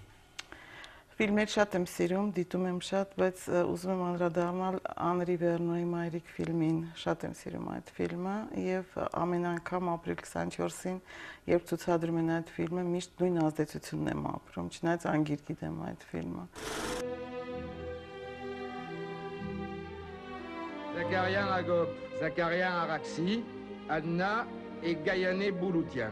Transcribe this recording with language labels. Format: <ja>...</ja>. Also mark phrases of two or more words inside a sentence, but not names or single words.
<hy>Ֆիլմեր շատ եմ սիրում, դիտում եմ շատ, բայց ուզում եմ անդրադառնալ Անրի Վերնոյի Մայրիկ ֆիլմին, շատ եմ սիրում այդ ֆիլմը եւ ամեն անգամ ապրիլ 24-ին, երբ ցուցադրում են այդ ֆիլմը, միշտ նույն ազդեցությունն եմ ապրում, չնայած անգիր գիտեմ այդ ֆիլմը։ Zakarian Agop, Zakarian Araxi, Adna et Gayané Bouloutian.</hy>